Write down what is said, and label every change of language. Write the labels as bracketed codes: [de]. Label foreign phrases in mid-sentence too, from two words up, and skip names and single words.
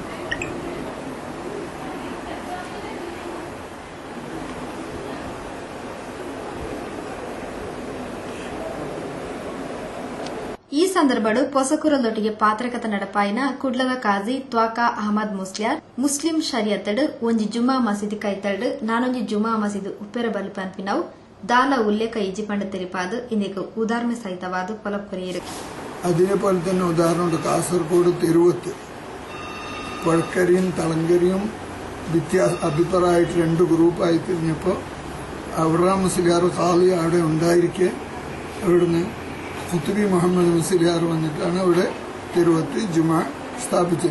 [tcy] ಈ ಸಂದರ್ಭಡು ಪೊಸಕುರದೊಟ್ಟಿಗೆ ಪಾತ್ರಕತ ನಡಪಾಯಿನ ಕುಡ್ಲದ ಕಾಜಿ ತ್ವಾಕ ಅಹಮದ್ ಮುಸ್ಲಿಯಾರ್ ಮುಸ್ಲಿಂ ಶರಿಯತ್ತಡು ಒಂಜಿ ಜುಮಾ ಮಸೀದಿ ಕೈತಡು ನಾನೊಂಜಿ ಜುಮಾ ಮಸೀದು ಉಪ್ಪೆರ ಬಲಿ ಪನ್ಪಿನವು ದಾಲ ಉಲ್ಲೇಖ ಇಜ್ಜಿ ಪಂಡ ತೆರಿಪಾದು ಇಂದಿಗೂ ಉದಾಹರಣೆ ಸಹಿತವಾದ ಕೊಲಪುರಿಯರು. [ml] അതേപോലെ തന്നെ ഉദാഹരണമുണ്ട് കാസർഗോഡ് തെരുവത്ത് പഴക്കരിയും തളങ്കരിയും അഭിപ്രായമായിട്ട് 2 ഗ്രൂപ്പായി തിരിഞ്ഞപ്പോൾ അബ്രഹാം മുസ്ലിയാർ ഖാലി അവിടെ ഉണ്ടായിരിക്കെ അവിടുന്ന് ഖുത്ബി മുഹമ്മദ് മുസ്ലിയാർ വന്നിട്ടാണ് അവിടെ തെരുവത്ത് ജുമാ സ്ഥാപിച്ചത്.